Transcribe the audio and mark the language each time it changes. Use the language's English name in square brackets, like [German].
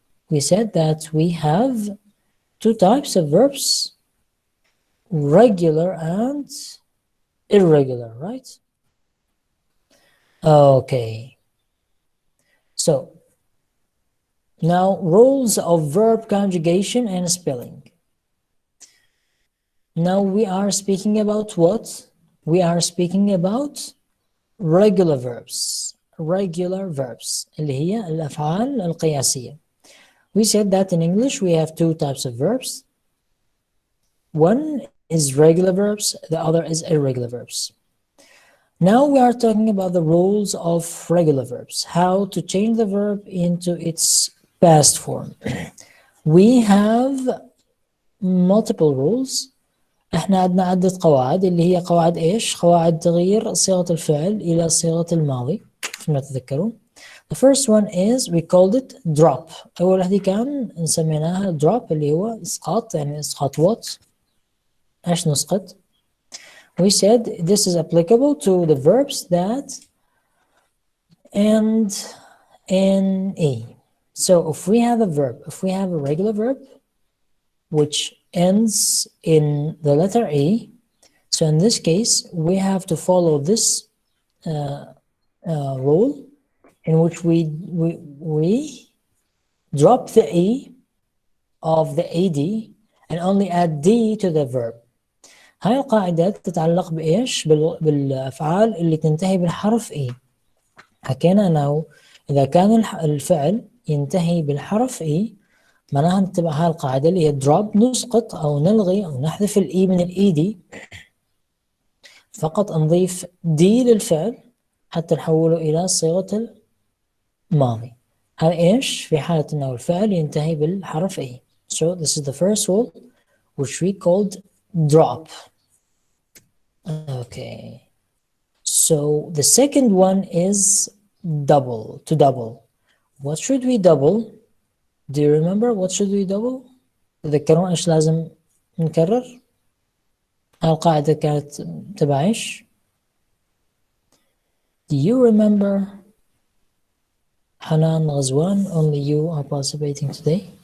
[English] We said that we have two types of verbs, regular and irregular, right? Okay. So now rules of verb conjugation and spelling. Now we are speaking about what? We are speaking about regular verbs. [Arabic] Regular verbs اللي هي الأفعال القياسية. [English] We said that in English we have two types of verbs. One is regular verbs, the other is irregular verbs. Now we are talking about the rules of regular verbs, how to change the verb into its past form. We have multiple rules. [Arabic] احنا عندنا عدة قواعد اللي هي قواعد ايش؟ قواعد تغيير صيغة الفعل إلى صيغة الماضي فيما تتذكرون. [English] The first one is we called it drop. [Arabic] أول وحدة كان نسميناها [English] drop [Arabic] اللي هو إسقاط، يعني إسقاط [English] what؟ [Arabic] ايش نسقط؟ [English] We said this is applicable to the verbs that end in E. So if we have a verb, if we have a regular verb which ends in the letter E, so in this case we have to follow this rule in which we drop the E of the AD and only add D to the verb. [Arabic] هاي القاعدة تتعلق بإيش؟ بالأفعال اللي تنتهي بالحرف E. حكينا أنه إذا كان الفعل ينتهي بالحرف E معناها نتبع هاي القاعدة اللي هي drop، نسقط أو نلغي أو نحذف الإي من الإيدي، فقط نضيف دي للفعل حتى نحوله إلى صيغة الماضي. هذا إيش؟ في حالة أنه الفعل ينتهي بالحرف E. [English] So this is the first rule which we called drop. Okay. So the second one is double, to double. What should we double? Do you remember what should we double? [Arabic] تذكرون إيش لازم نكرر؟ هاي القاعدة كانت تبع إيش؟ [English] Do you remember [Arabic] حنان غزوان? [English] Only you are participating today.